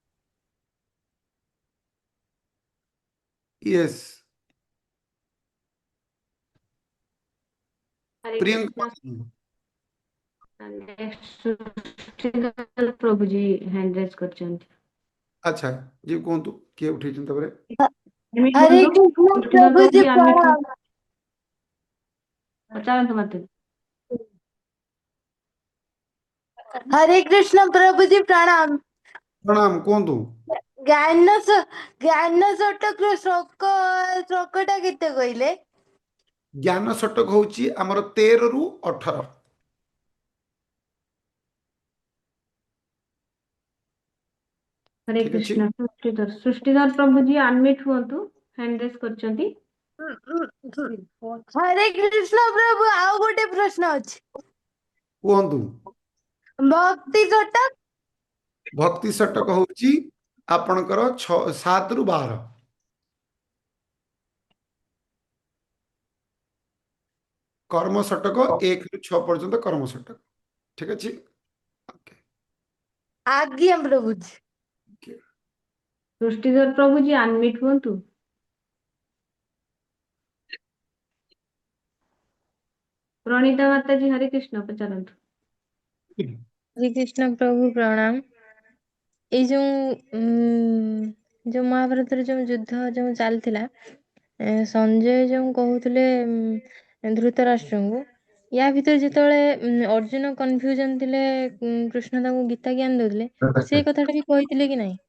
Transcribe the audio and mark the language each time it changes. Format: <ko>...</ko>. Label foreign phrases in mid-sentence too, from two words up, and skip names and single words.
<en>यस</en> <or>ହରେ प्रियंका। କୃଷ୍ଣ ନେକ୍ସଟ ପ୍ରଭୁ ଜୀ</or> <en>hand raise</en> <or>करछन्ति। ଅଚ୍ଛା ଜୀ କହନ୍ତୁ କିଏ ଉଠେ ତାପରେ ହରେ କୃଷ୍ଣ ପ୍ରଭୁ ଜୀ ପ୍ରଣାମ। ପଚାରନ୍ତୁ ମତେ ହରେ କୃଷ୍ଣ ପ୍ରଭୁ ଜୀ ପ୍ରଣାମ। ପ୍ରଣାମ କହନ୍ତୁ ଜ୍ଞାନ ଶତକ ଶ୍ଳୋକ ଶ୍ଳୋକଟା କେତେ କହିଲେ ଜ୍ଞାନ ଶତକ ହଉଚି ହମର 13 ରୁ 18। ହରେ ଠିକ ଅଛି। କୃଷ୍ଣ ସୃଷ୍ଟିଧର ପ୍ରଭୁ ଜୀ ଅନମ୍ୟୁଟ ହୁଅନ୍ତୁ</or> <en>hand raise</en> <or>करछन्ति। ହରେ କୃଷ୍ଣ ପ୍ରଭୁ ଆଉ ଗୋଟେ ପ୍ରଶ୍ନ ଅଛି କହନ୍ତୁ ଭକ୍ତି ଶତକ ଭକ୍ତି ଶତକ ହଉଚି ଆପଣଙ୍କର 7 ରୁ 12। କର୍ମ ଶତକ 1 ରୁ 6 ପର୍ଯ୍ୟନ୍ତ କର୍ମ ଶତକ। ଠିକ ଅଛି। ଓକେ ଆଜ୍ଞା ପ୍ରଭୁ ଜୀ।</or> <en>ओके</en> <or>ସୃଷ୍ଟିଧର ପ୍ରଭୁ ଜୀ ଅନମ୍ୟୁଟ ହୁଅନ୍ତୁ। ପ୍ରଣୀତା ମାତା ଜୀ ହରେ କୃଷ୍ଣ ପଚାରନ୍ତୁ। ହରେ କୃଷ୍ଣ ପ୍ରଭୁ ପ୍ରଣାମ। ଏଇ ଯୋଉ ମହାଭାରତର ଯୋଉ ଯୁଦ୍ଧ ଯୋଉ ଚାଲିଥିଲା, ସଞ୍ଜୟ ଯୋଉ କହୁଥିଲେ ଧୃତରାଷ୍ଟ୍ରଙ୍କୁ, ୟା ଭିତରେ ଯେତେବେଳେ ଅର୍ଜୁନ କନଫ୍ୟୁଜନ ଥିଲେ, କୃଷ୍ଣ ତାଙ୍କୁ ଗୀତା ଜ୍ଞାନ ଦଉଥିଲେ, ସେ କଥାଟା ବି କହିଥିଲେ କି ନାହିଁ?</or>